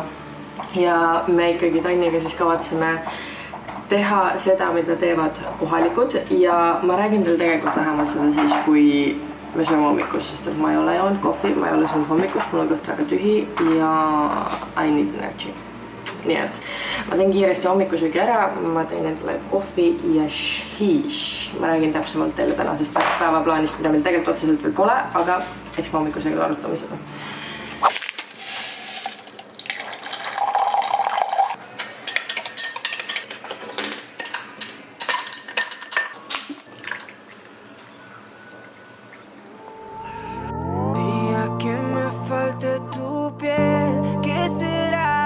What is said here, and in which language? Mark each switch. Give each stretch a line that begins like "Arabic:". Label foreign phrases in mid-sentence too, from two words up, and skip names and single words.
Estonian: Ja me ikkagi Tanniga siis kavatseme teha seda, mida teevad kohalikud ja ma räägin teil tegelikult lähemalt seda siis, kui me sööme hommikust, sest et ma ei ole joonud kohvi, ma ei ole söönud hommikust, mul on kõht väga tühi ja
English: I need energy.
Estonian: Nii et ma teen kiiresti hommikusöögi ära, ma teen endale kohvi ja šiiš. Ma räägin täpsemalt teile tänasest päevaplaanist, mida meil tegelikult otseselt veel pole, aga eks ma hommikusöögi arutame seda.
Spanish: Día que me falte tu piel, ¿qué será?